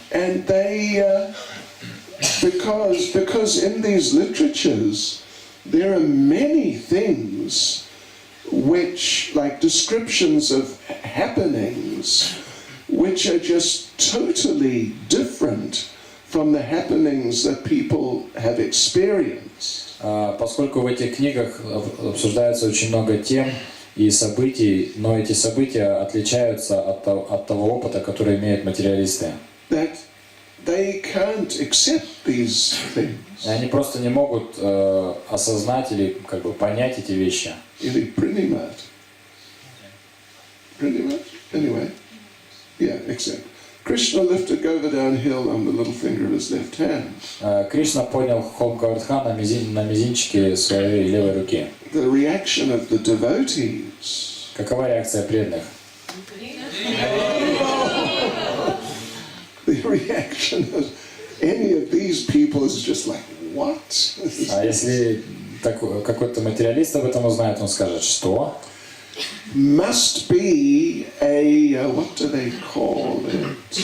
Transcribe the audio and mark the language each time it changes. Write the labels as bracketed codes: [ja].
[en] And they, because in these literatures there are many things which, like descriptions of happenings, which are just totally different from the happenings that people have experienced. [ru] Поскольку в этих книгах обсуждается очень много тем и событий, но эти события отличаются от того опыта, который имеют материалисты. [en] That they can't accept these things. [ru] И они просто не могут осознать или как бы понять эти вещи. Или [en] pretty much. Anyway, yeah, except Krishna lifted Govardhan hill on the little finger of his left hand. [ru] Кришна поднял холм Говардхан на мизинчике своей левой руки. [en] The reaction of the devotees. [ru] Какова реакция преданных? [en] The reaction of any of these people is just like, what? [ru] А если так, какой-то материалист об этом узнает, он скажет, что? [en] Must be a, what do they call it?